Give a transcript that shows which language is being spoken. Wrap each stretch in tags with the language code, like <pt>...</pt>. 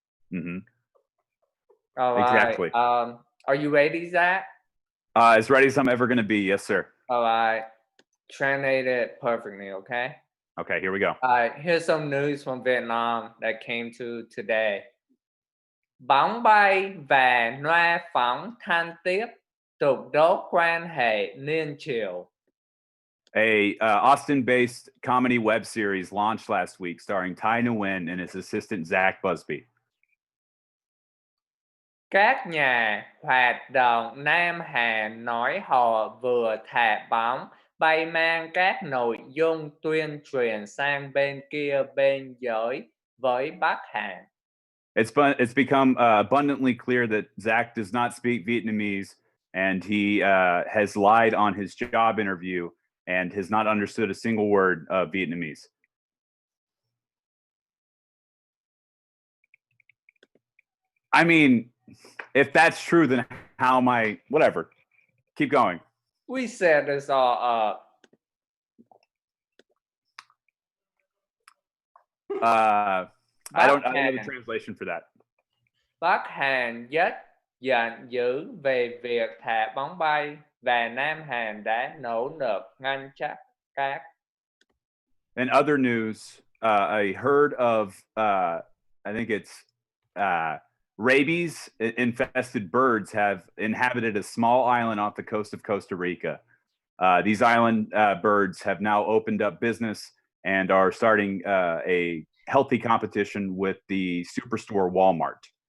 <en>Hmm. All right. Exactly. Are you ready, Zach? As ready as I'm ever going to be. Yes, sir. All right. Translate it perfectly, okay? Okay, here we go. All right. Here's some news from Vietnam that came to today.</en> <vi>Bóng bay và loa phóng thanh tiếp tục đốt quan hệ liên triều.</vi> <en>A Austin-based comedy web series launched last week, starring Ty Nguyen and his assistant Zach Busby.</en> <vi>Các nhà hoạt động Nam Hàn nói họ vừa thả bóng bay mang các nội dung tuyên truyền sang bên kia biên giới với Bắc Hàn.</vi> <en>It's become abundantly clear that Zach does not speak Vietnamese, and he has lied on his job interview and has not understood a single word of Vietnamese. I mean, if that's true, then how am I? Whatever. Keep going. We set this all up. I don't know the</en> <vi>Hàn,</vi> <en>translation for that.</en> <vi>Bắc Hàn rất giận dữ về việc thả bóng bay và Nam Hàn đã nỗ lực ngăn chặn các.</vi> <en>In other news, a herd of I think it's rabies infested birds have inhabited a small island off the coast of Costa Rica. These island birds have now opened up business and are starting a healthy competition with the superstore Walmart.</en>